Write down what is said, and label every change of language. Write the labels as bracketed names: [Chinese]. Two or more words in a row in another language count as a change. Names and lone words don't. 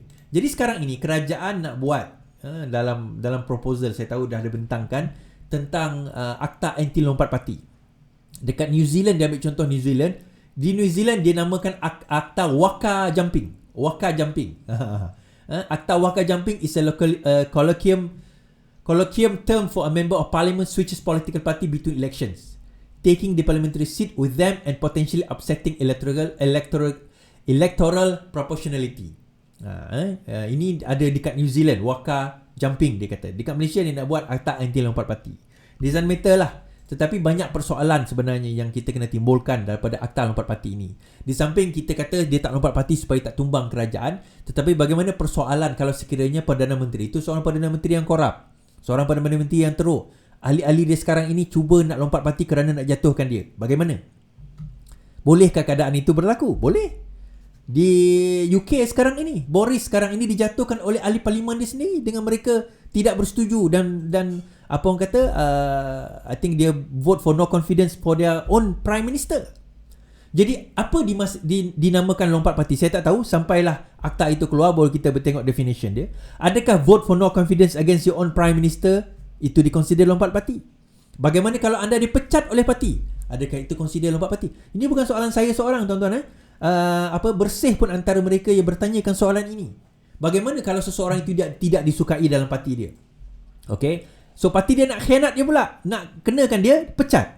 [Malay] Jadi sekarang ini kerajaan nak buat dalam proposal, saya tahu dah ada bentangkan tentang Akta Anti Lompat Parti. Dekat New Zealand, dia ambil contoh New Zealand. Di New Zealand dia namakan Akta Waka Jumping. [English] Akta Waka Jumping is a local colloquium term for a member of parliament switches political party between elections, taking the parliamentary seat with them and potentially upsetting electoral proportionality. [Malay] Ini ada dekat New Zealand, Waka Jumping dia kata. Dekat Malaysia dia nak buat Akta Anti Lompat Parti. [English] Doesn't matter [Malay] lah. Tetapi banyak persoalan sebenarnya yang kita kena timbulkan daripada Akta Lompat Parti ini. Di samping kita kata dia tak lompat parti supaya tak tumbang kerajaan, tetapi bagaimana persoalan kalau sekiranya Perdana Menteri itu seorang Perdana Menteri yang korup, seorang Perdana Menteri yang teruk, ahli-ahli dia sekarang ini cuba nak lompat parti kerana nak jatuhkan dia. Bagaimana? Bolehkah keadaan itu berlaku? Boleh. Di UK sekarang ini, Boris sekarang ini dijatuhkan oleh ahli parlimen dia sendiri dengan mereka tidak bersetuju dan apa orang kata, [English] I think dia vote for no confidence for their own prime minister. [Malay] Jadi apa dinamakan lompat parti? Saya tak tahu sampailah akta itu keluar baru kita bertengok definition dia. Adakah [English] vote for no confidence against your own prime minister [Malay] itu dikonsider lompat parti? Bagaimana kalau anda dipecat oleh parti? Adakah itu consider lompat parti? Ini bukan soalan saya seorang, tuan-tuan. Bersih pun antara mereka yang bertanyakan soalan ini. Bagaimana kalau seseorang itu tidak disukai dalam parti dia? [English] Okay, so [Malay] parti dia nak khianat dia pula, nak kenakan dia pecat.